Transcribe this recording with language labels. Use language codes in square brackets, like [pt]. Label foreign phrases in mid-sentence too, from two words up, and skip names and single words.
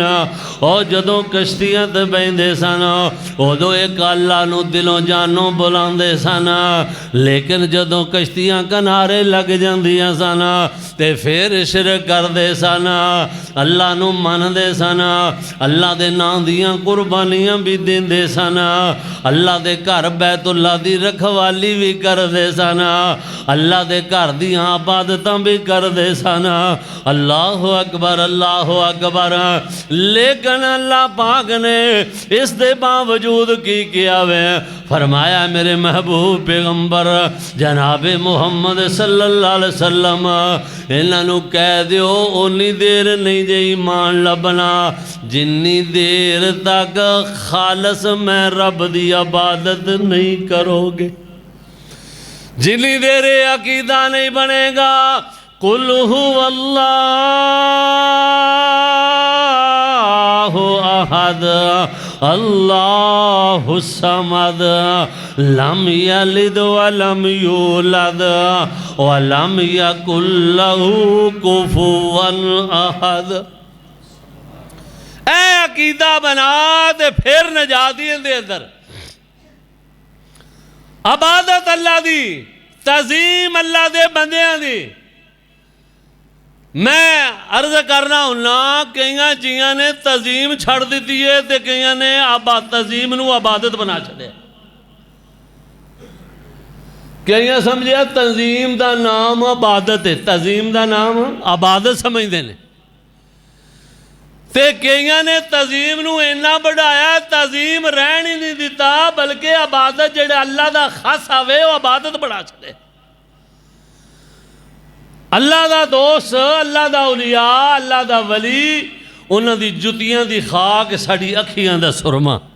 [pa] اور جدوں کشتیاں تے بہندے سن اودوں اک اللہ نوں دلوں جانوں بلاندے سن لیکن جدوں کشتیاں کنارے لگ جاندیاں سن تے فیر شرک کردے سن اللہ نوں مندے سن اللہ دے ناں دیاں قربانیاں بھی دیندے سن اللہ دے گھر بیت اللہ دی رکھوالی بھی کردے سن اللہ دے گھر دیاں عبادتاں بھی کردے سن. [ar] الله أكبر الله أكبر. [pa] لیکن اللہ پاک نے اس دے باوجود کی کیتا وے فرمایا میرے محبوب پیغمبر جنابِ محمد [ar] صلى الله عليه وسلم [pa] انہاں نوں کہہ دیو اونی دیر نہیں جے ایمان لبھنا جنی دیر تک خالص میں رب دی عبادت نہیں کرو گے جنی دیر عقیدہ نہیں بنے گا. [ar] قل هو الله أحد الله الصمد لم يلد ولم يولد ولم يكن له كفوا أحد. [pa] اے عقیدہ بنا تے فیر نجات ہی دے اندر. عبادت اللہ دی، تعظیم اللہ دے بندیاں دی. میں عرض کرنا ہونا کئی جیاں نے تعظیم چھڈ دتی ہے تو کئی نے تعظیم نوں عبادت بنا چھڈیا. کئی سمجھیا [ur] تعظیم کا نام عبادت ہے، تعظیم کا نام عبادت سمجھتے ہیں. [pa] تے کئی نے تعظیم نوں اینا ودھایا، تعظیم رہن ہی نہیں دتا، بلکہ عبادت جیہڑے اللہ دا خاص آوے او عبادت بنا چھڈے. اللہ دا دوست، اللہ دا اولیا، اللہ دا ولی، انہاں دی جتیاں دی خاک ساڈی اکھیاں دا سرمہ.